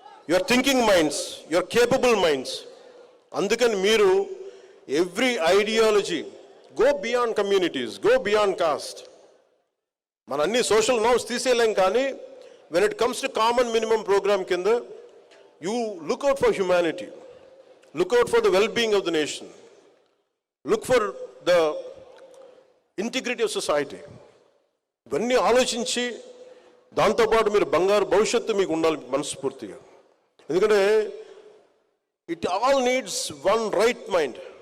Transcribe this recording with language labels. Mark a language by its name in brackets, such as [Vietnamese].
[English] Your thinking minds, your capable minds. [Telugu] అందుకని మీరు [English] Every ideology go beyond communities, go beyond caste. [Telugu] మన అన్ని social norms తీసేయలేం, కానీ [English] When it comes to common minimum programme కింద You look out for humanity. Look out for the well-being of the nation. Look for the integrity of society. [Telugu] ఇవన్నీ ఆలోచించి దాంతోపాటు మీరు బంగారు భవిష్యత్తు మీకు ఉండాలి మనస్ఫూర్తిగా. ఎందుకంటే [English] It all needs one right mind.